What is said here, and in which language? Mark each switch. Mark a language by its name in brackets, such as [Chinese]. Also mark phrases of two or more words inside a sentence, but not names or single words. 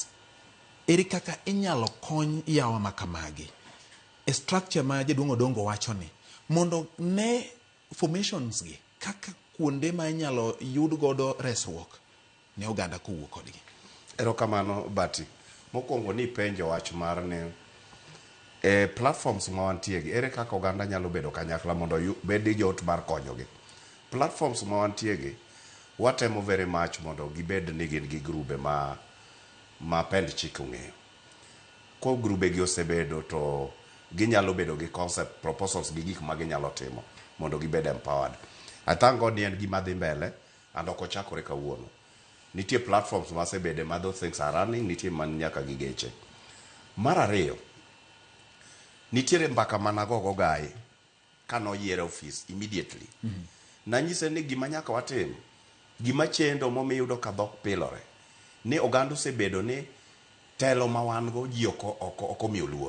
[Luo (Kenya and Tanzania)] Ere kaka inyalo kony yawa makamagi e structure ma jaduong' Odongo wacho ni mondo ne formations gi kaka kuonde ma inyalo yud godo resruok ne oganda kowuok kodgi. Erokamano Bati. Mokwongo ni penjo wach mar ne platforms ma wantiegi ere kaka oganda nyalo bedo kanyakla mondo bed jot mar konyogi. Platforms ma wantiegi watemo [English] very much [Luo (Kenya and Tanzania)] mondo gibed ni gin gi grube ma pend chik ong'eyo. Ko grube gi osebedo to ginyalo bedo gi [English] concept proposals [Luo (Kenya and Tanzania)] gi gik ma ginyalo timo mondo gibed empowered. [English] I thank God [Luo (Kenya and Tanzania)] ni en gima dhi mbele and ok ochakore kawuono. Nitie platforms ma sebede ma [English] those things are running, [Luo (Kenya and Tanzania)] nitie man nyaka gi geche. Mar ariyo, nitiere mbaka managogo gai kanoyiere [English] office immediately. [Luo (Kenya and Tanzania)] Nanyise ni gima nyaka watim, gima chendo momiyudo ka dhok pilore, ni oganda osebedo ni telo ma wan go ji oko miyo luor.